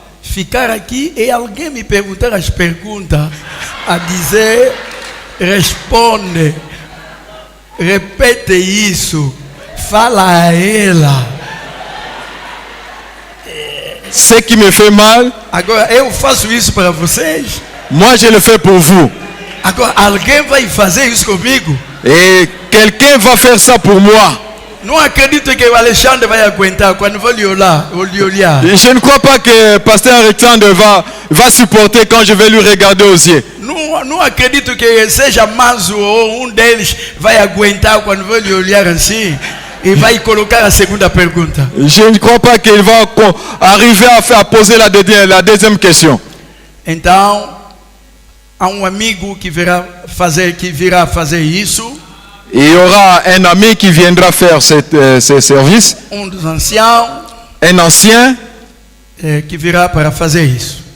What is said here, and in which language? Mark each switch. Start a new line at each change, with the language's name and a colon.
Portuguese: ficar aqui e alguém me perguntar as perguntas, a dizer, responde, repete isso, fala a ela.
French: ce qui me fait mal,
Portuguese: Agora, eu faço isso para vocês.
French: moi je le fais pour vous.
Portuguese: Agora, alguém vai fazer isso comigo?
French: Et quelqu'un va faire ça pour moi.
Portuguese: Não acredito que o Alexandre vai aguentar quando vou lhe olhar.
French: Et je ne crois pas que Pasteur Alexandre va supporter quand je vais lui regarder aux yeux.
Portuguese: Não acredito que seja Manzo ou deles vai aguentar quando vou lhe olhar assim e vai colocar a segunda pergunta.
French: Je ne crois pas qu'il va arriver à poser la deuxième question.
Portuguese: Então, há amigo que virá fazer isso.
French: Il y aura un ami qui viendra faire ce service.
Portuguese: Dos anciãos.
French: Un ancien
Portuguese: que virá para fazer isso.